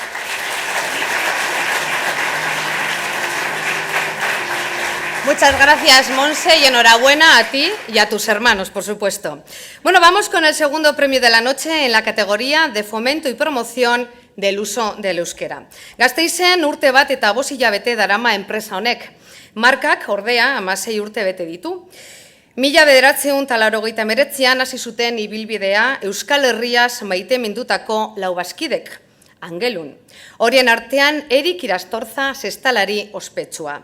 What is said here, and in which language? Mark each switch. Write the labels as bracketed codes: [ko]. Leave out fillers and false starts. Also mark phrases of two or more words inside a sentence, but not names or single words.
[es] Muchas gracias, Monse, y enhorabuena a ti y a tus hermanos, por supuesto. Bueno, vamos con el segundo premio de la noche en la categoría de fomento y promoción del uso del euskera. [eu] Gasteizen urte bat eta 5 hilabete darama enpresa honek. Markak ordea 16 urte bete ditu. 1989an hasi zuten ibilbidea Euskal Herriaz maitemindutako lau bazkidek, Angelun. Horien artean Erik Irastorza zestalari ospetsua.